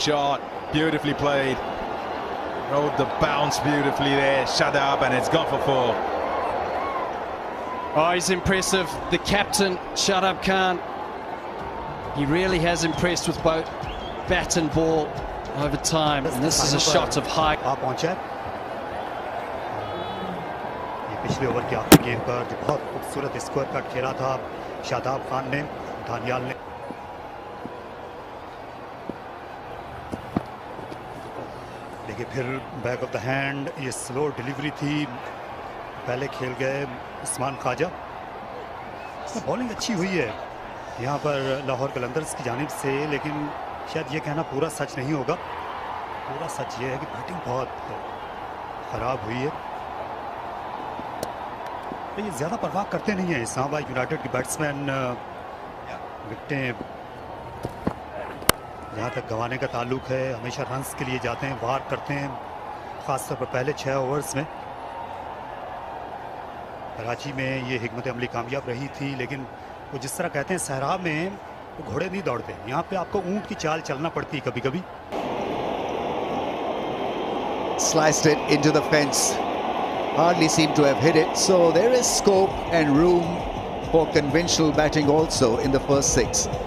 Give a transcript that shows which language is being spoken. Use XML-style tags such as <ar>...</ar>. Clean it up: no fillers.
<en>Shot, beautifully played. Rode the bounce beautifully there, Shadab, and it's gone for 4. Oh, he's impressive. The captain, Shadab Khan, he really has impressed with both bat and ball over time. And this is a shot of high.</en> <hi>पहुंचा ये पिछले over के आखिरी गेंद पर जो बहुत खूबसूरत स्कोर कट खेला था शादाब खान ने, दानियाल ने। देखिए फिर बैक ऑफ द हैंड, ये स्लो डिलीवरी थी, पहले खेल गए उस्मान ख्वाजा। बॉलिंग अच्छी हुई है यहाँ पर लाहौर कलंदर्स की जानिब से, लेकिन शायद ये कहना पूरा सच नहीं होगा। पूरा सच ये है कि बैटिंग बहुत ख़राब हुई है। ये ज़्यादा परवाह करते नहीं हैं इस्लामाबाद यूनाइटेड के बैट्समैन। विकेटें जहाँ तक गंवाने का ताल्लुक है हमेशा रन्स के लिए जाते हैं, वार करते हैं, ख़ासतौर पर पहले 6 ओवर्स में। कराची में ये हिकमत अमली कामयाब रही थी, लेकिन वो जिस तरह कहते हैं सहरा में वो घोड़े नहीं दौड़ते, यहाँ पे आपको ऊंट की चाल चलना पड़ती है कभी-कभी।</hi> <en>Sliced it into the fence. Hardly seemed to have hit it. So there is scope and room for conventional batting also in the first 6.</en>